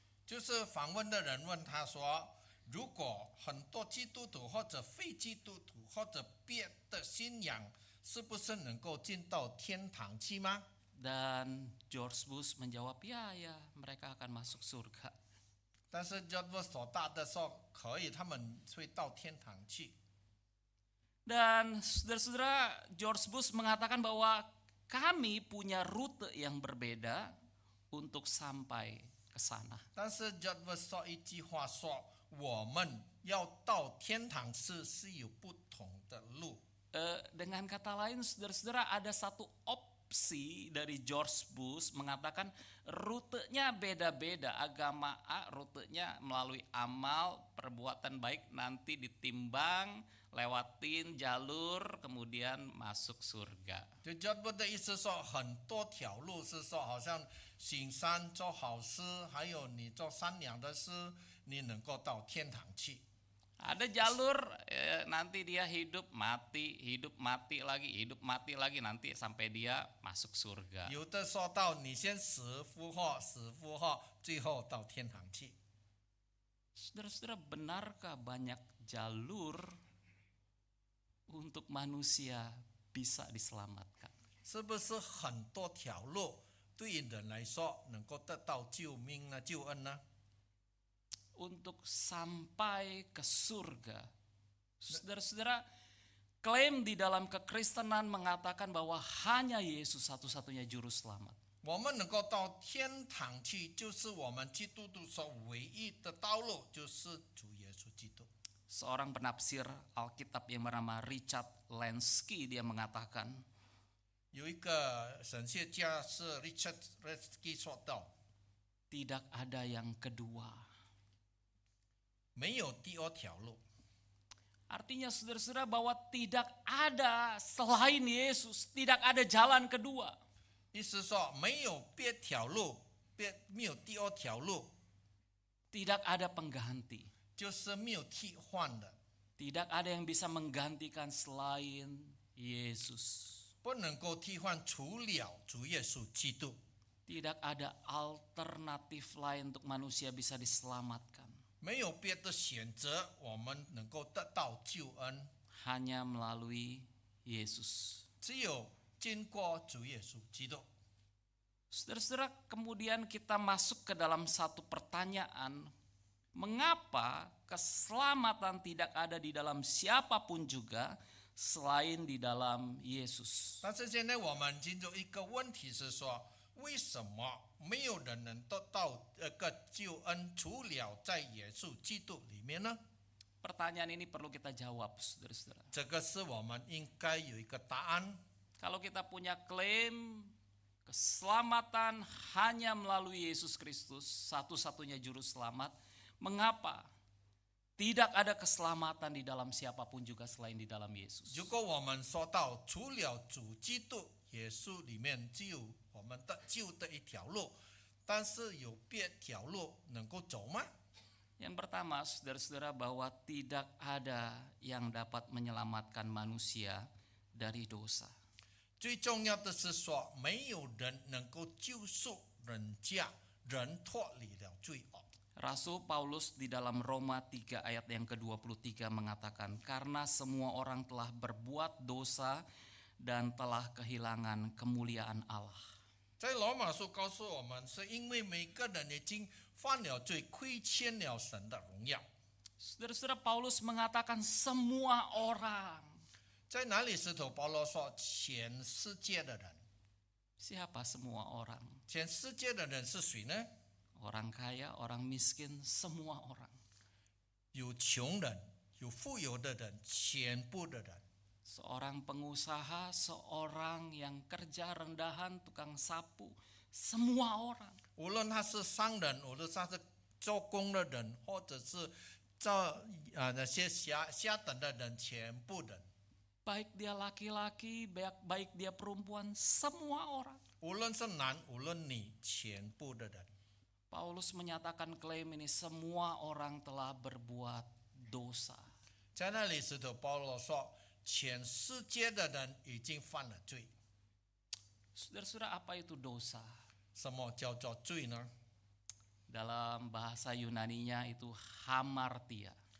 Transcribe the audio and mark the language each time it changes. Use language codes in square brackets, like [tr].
[zh] 就是访问的人问他说：“如果很多基督徒或者非基督徒或者别的信仰，是不是能够进到天堂去吗？” [id] Dan George Bush menjawab, ya mereka akan masuk surga. [zh] 但是 George Bush 所答的说可以，他们会到天堂去。 [id] Dan saudara-saudara, George Bush mengatakan bahwa kami punya rute yang berbeda untuk sampai ke sana. [zh] 但是 George Bush 说一句话说：“我们要到天堂是有不同的路。” [id] Dengan kata lain, saudara-saudara, ada satu opsi deskripsi dari George Bush mengatakan rutenya beda-beda. Agama A rutenya melalui amal, perbuatan baik, nanti ditimbang, lewatin jalur, kemudian masuk surga. [zh] 就 George Bush 的意思说，很多条路是说，好像行善做好事，还有你做善良的事，你能够到天堂去。 [id] Ada jalur nanti dia hidup mati lagi, nanti sampai dia masuk surga. [zh] 有的说到你先死复活，死复活，最后到天堂去。 [id] Saudara-saudara, benarkah banyak jalur untuk manusia bisa diselamatkan? [zh] 是不是很多条路对人来说能够得到救命呢、救恩呢？ [id] Untuk sampai ke surga. Saudara-saudara, klaim di dalam kekristenan mengatakan bahwa hanya Yesus satu-satunya juru selamat. [zh] 我们能够到天堂去，就是我们基督徒所唯一的道路，就是主耶稣基督。 [id] Seorang penafsir Alkitab yang bernama Richard Lenski, dia mengatakan, [zh] 有一个神学家是 Richard Lenski 说道， [id] tidak ada yang kedua. [zh] 没有第二条路。 [id] Artinya saudara-saudara bahwa tidak ada selain Yesus, tidak ada jalan kedua. [zh] 意思说没有别条路，没有第二条路， [id] Tidak ada pengganti. [zh] 就是没有替换的， [id] Tidak ada yang bisa menggantikan selain Yesus. [zh] 不能够替换除了主耶稣基督。 [id] Tidak ada alternatif lain untuk manusia bisa diselamatkan. [zh] 没有别的选择，我们能够得到救恩， [id] Hanya melalui Yesus. [zh] 只有经过主耶稣基督。 [id] Saudara-saudara, kemudian kita masuk ke dalam satu pertanyaan. Mengapa keselamatan tidak ada di dalam siapapun juga selain di dalam Yesus? [zh] 但是现在我们进入一个问题是说，为什么没有人能得到个救恩，除了在耶稣基督里面呢？ [id] Pertanyaan ini perlu kita jawab, saudara-saudara. [zh] 这个是我们应该有一个答案。 [id] Kalau kita punya klaim keselamatan hanya melalui Yesus Kristus, satu-satunya juru selamat, mengapa tidak ada keselamatan di dalam siapapun juga selain di dalam Yesus? [zh] 如果我们说到除了主基督耶稣里面只有我们得救的一条路，但是有别条路能够走吗？ [id] Yang pertama, saudara-saudara, bahwa tidak ada yang dapat menyelamatkan manusia dari dosa. [zh] 最重要的是说，没有人能够救赎人脱离了罪恶。 [id] Rasul Paulus di dalam Roma 3 ayat yang ke-23 mengatakan, karena semua orang telah berbuat dosa dan telah kehilangan kemuliaan Allah. [zh] 在罗马书告诉我们，是因为每个人已经犯了罪，亏欠了神的荣耀。 [id] Saudara-saudara, Paulus mengatakan semua orang. [zh] 在哪里石头保罗说全世界的人？ [id] Siapa semua orang? [zh] 全世界的人是谁呢？ [id] Orang kaya, orang miskin, semua orang. [zh] 有穷人，有富有的人，全部的人。 [id] Seorang pengusaha, seorang yang kerja rendahan, tukang sapu, semua orang. [zh] 无论他是商人，无论他是做工的人，或者是做那些下等的人，全部人。 [id] Baik dia laki-laki, baik dia perempuan, semua orang. [zh] 无论是男，无论女，全部的人。 [id] Paulus menyatakan klaim ini, semua orang telah berbuat dosa. [zh] 在那里石头保罗说，全世界的人已经犯了罪。 [id] Saudara-saudara, apa itu dosa? [zh] 什么叫做罪呢？ [id] Dalam bahasa Yunaninya itu hamartia.